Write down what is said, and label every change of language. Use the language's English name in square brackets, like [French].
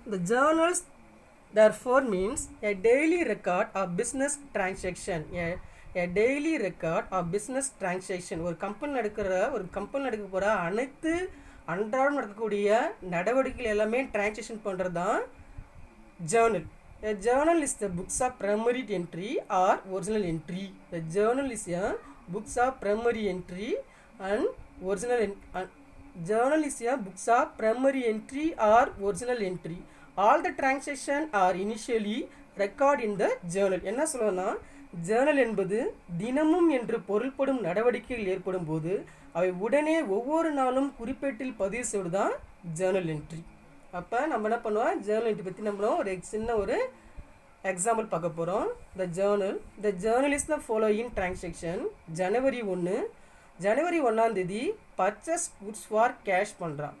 [English] இந்த journals therefore means a daily record of business transaction. A daily record of business transaction. [Tamil] ஒரு company நடக்க போகிற அனைத்து அன்றாடம் நடக்கக்கூடிய நடவடிக்கைகள் எல்லாமே டிரான்சாக்ஷன் பண்ணுறது தான் Journal. [English] A journal is the books of primary entry or original entry. The journal is a books of primary entry and original journal is a books of primary entry or original entry. All the transactions are initially record in the journal. [Tamil] என்ன சொல்லணும்னா Journal என்பது தினமும் என்று பொருள்படும் நடவடிக்கைகள் ஏற்படும் போது அவை உடனே ஒவ்வொரு நாளும் குறிப்பேட்டில் பதிவு செய்வது தான் ஜேர்னல் என்ட்ரி. அப்போ நம்ம என்ன பண்ணுவோம்? ஜேர்னல் என்ட்ரி பற்றி நம்ம ஒரு சின்ன ஒரு எக்ஸாம்பிள் பார்க்க போகிறோம். [English] The journal is the following transaction. January 1 purchase goods for cash [Tamil] பண்ணுறான்.